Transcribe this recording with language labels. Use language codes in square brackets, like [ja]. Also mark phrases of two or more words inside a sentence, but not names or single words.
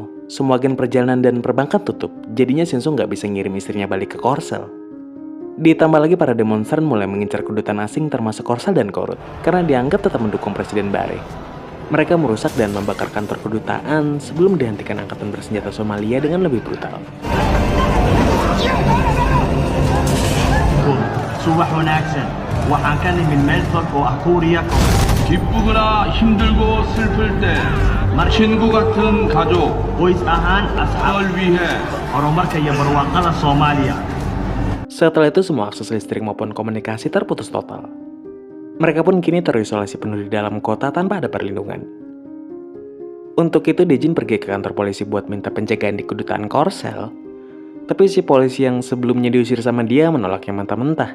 [id] Semua agen perjalanan dan perbankan tutup, jadinya Shinzo nggak bisa ngirim istrinya balik ke Korsel. Ditambah lagi para demonstran mulai mengincar kedutaan asing termasuk Korsel dan Korut karena dianggap tetap mendukung Presiden Bare. Mereka merusak dan membakar kantor kedutaan sebelum dihentikan angkatan bersenjata Somalia dengan lebih brutal. [so] 수바 wanaagsan. Waxaan ka nimid meel fog oo ah Kuuriya. [ko] 기쁘거나 힘들고 슬플 때 친구 같은 가족, [so] Qoys ahaan asxaab [ko] 을 위해 [so] horumarka iyo barwaaqada Soomaaliya. [id] Setelah itu semua akses listrik maupun komunikasi terputus total. Mereka pun kini terisolasi penuh di dalam kota tanpa ada perlindungan. Untuk itu Dejin pergi ke kantor polisi buat minta penjagaan di kedutaan Korsel. Tapi si polisi yang sebelumnya diusir sama dia menolaknya mentah-mentah.